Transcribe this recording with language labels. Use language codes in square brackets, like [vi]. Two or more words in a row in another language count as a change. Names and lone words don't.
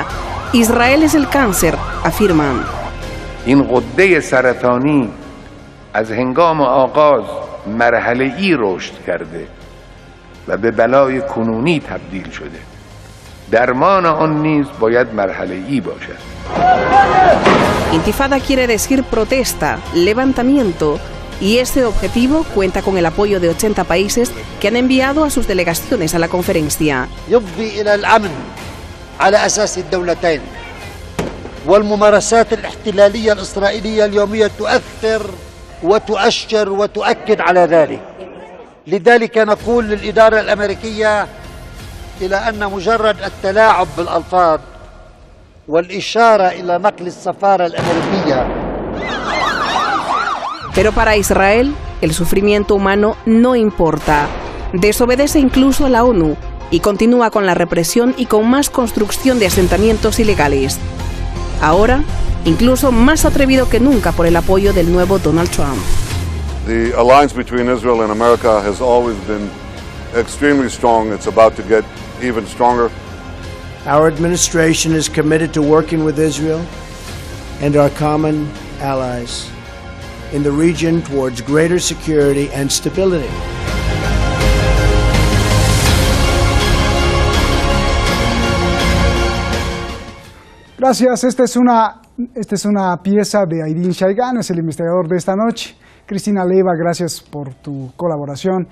[es] Israel es el cáncer, afirman. [fa] این غده سرطانی از هنگام آغاز مرحله‌ای رشد کرده و به بلای کنونی تبدیل شده. درمان آن نیز باید مرحله‌ای باشد. [es] Intifada quiere decir protesta, levantamiento, y este objetivo cuenta con el apoyo de 80 países que han enviado a sus delegaciones a la conferencia. [ar] يفضي إلى الأمن على أساس الدولتين والممارسات الاحتلالية الإسرائيلية اليومية تؤثر وتؤشر وتؤكد على ذلك. لذلك نقول للإدارة الأمريكية إلى أن مجرد التلاعب بالألفاظ والإشارة إلى نقل السفارة الأمريكية. [es] Pero para Israel, el sufrimiento humano no importa. Desobedece incluso a la ONU y continúa con la represión y con más construcción de asentamientos ilegales. Ahora, incluso más atrevido que nunca por el apoyo del nuevo Donald Trump. [en] The alliance between Israel and America has always been extremely strong. It's about to get even stronger. Our administration is committed to working with Israel and our common allies in the region towards greater security and stability. [es] Gracias. Esta es una pieza de Aydin Shaigan, es el investigador de esta noche. Cristina Leiva, gracias por tu colaboración.